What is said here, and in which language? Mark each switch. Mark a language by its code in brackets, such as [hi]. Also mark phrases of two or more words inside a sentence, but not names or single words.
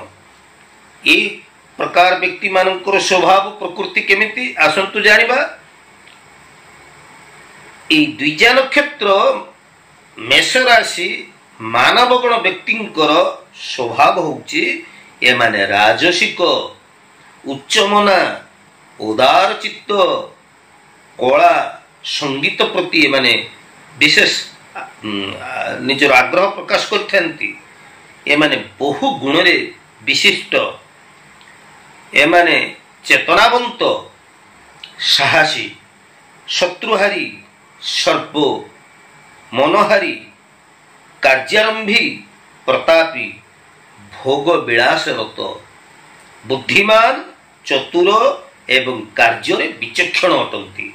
[or] ଏ ପ୍ରକାର ବ୍ୟକ୍ତି ମାନଙ୍କର ସ୍ୱଭାବ ପ୍ରକୃତି କେମିତି ଆସନ୍ତୁ ଜାଣିବା। ଏ ଦ୍ୱିଜା ନକ୍ଷତ୍ର ମେଷ ରାଶି ମାନବ ଗଣ ବ୍ୟକ୍ତିଙ୍କର ସ୍ୱଭାବ ହୋଇଛି ଏମାନେ ରାଜସିକ, ଉଚ୍ଚମନା, ଉଦାର ଚିତ୍ତ, କଳା ସଙ୍ଗୀତ ପ୍ରତି ଏମାନେ ବିଶେଷ ନିଜର ଆଗ୍ରହ ପ୍ରକାଶ କରିଥାନ୍ତି। ଏମାନେ ବହୁ ଗୁଣ ରେ ବିଶିଷ୍ଟ, ଏମାନେ ଚେତନାବନ୍ତ, ସାହସୀ, ଶତ୍ରୁହାରୀ, ସର୍ପ, ମନୋହାରୀ, କାର୍ଯ୍ୟାରମ୍ଭୀ, ପ୍ରତାପୀ, ଭୋଗ ବିଳାସରତ, ବୁଦ୍ଧିମାନ, ଚତୁର ଏବଂ କାର୍ଯ୍ୟ ବିଚକ୍ଷଣ ଅଟନ୍ତି।